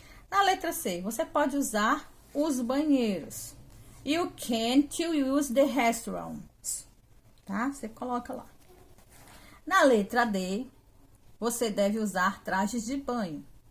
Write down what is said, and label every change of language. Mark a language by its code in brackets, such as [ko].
[pt] Na letra C, você pode usar os banheiros. [en] You can't use the restaurants. [pt] Tá? Você coloca lá. Na letra D, você deve usar trajes de banho.